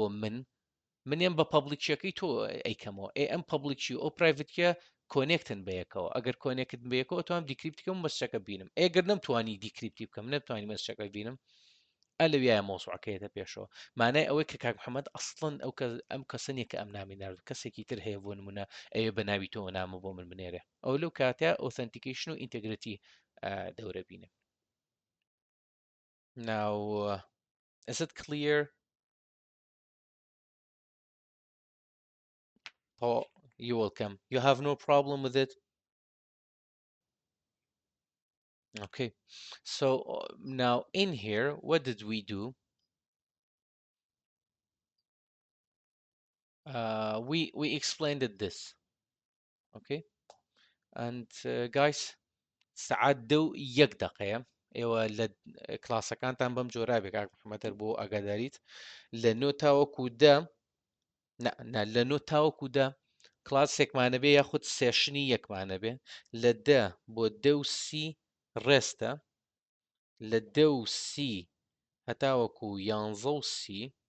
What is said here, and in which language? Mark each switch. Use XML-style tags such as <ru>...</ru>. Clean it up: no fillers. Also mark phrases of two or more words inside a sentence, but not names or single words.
<ckb>منیان بە پبلیکیەکەی تۆ ئەیکەمەوە ئەم پبلیکی ئەو پرایڤەتکە کۆنێکتن بەیەکەوە ئەگەر کۆنێکت بەیەکەوە توانم دیکریپتیکەم مەسچەکە بینم ئەگەر نەمتوانی دیکریپتی بکەم نەتوانانی مەسچەکە بینم ئە لەویایە مۆسوعەکەیەتە پێشەوە مانای ئەوەی کە کاک محەممەد ئەسڵەن ئەم کەسنیە کە ئەم نامی نرد کەسێکی تر هەیە بۆ نمونە ئەوێ بە ناوی تۆ نامە بۆ من بنێرێ ئەو لەو کاتە ئۆثنتیکیشن و ئینتەگرێتی دەورە بینم</ckb> <en>Now, is it clear? Oh, you're welcome. You have no problem with it? Okay. So now in here, what did we do? We explained it this, okay? And guys,</en> <ckb>سعات دو یەک دقەیە ئێوە لە کلاسەکانتان بەم جۆرا بێ کاک محەممەدەر بۆ ئاگاداریت لە نۆ تاوەکو دە لە نۆ تاوەکو دە کلاسێکمانە بێ یاخود سێشنی یەکمانە بێ لە دە بۆ دە و سی ڕێستە لە دە و سی هەتاوەکو یانزە و سی</ckb>